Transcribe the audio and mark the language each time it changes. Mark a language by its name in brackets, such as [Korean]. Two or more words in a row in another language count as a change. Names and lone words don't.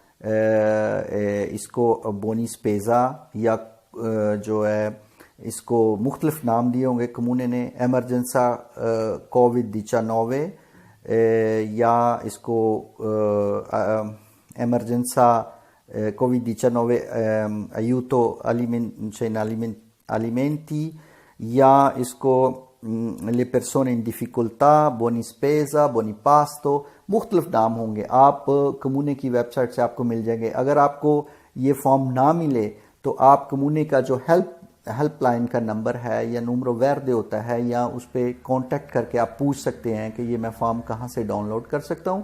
[Urdu] اس کو [Italian] buoni spesa [Urdu] یا جو ہے اس کو مختلف نام دیے ہوں گے کمونے نے، ایمرجنسا کووڈ-19، یا اس کو ایمرجنسا کووڈ-19 [Italian] aiuto alimenti، [Urdu] یا اس کو [Italian] le persone in difficoltà, buoni spesa, buoni pasto, [Urdu] مختلف نام ہوں گے. آپ کمونے کی ویب سائٹ سے آپ کو مل جائیں گے. اگر آپ کو یہ فارم نہ ملے تو آپ کمونے کا جو ہیلپ لائن کا نمبر ہے یا نمبر ویردے ہوتا ہے, یا اس پہ کانٹیکٹ کر کے آپ پوچھ سکتے ہیں کہ یہ میں فارم کہاں سے ڈاؤن لوڈ کر سکتا ہوں.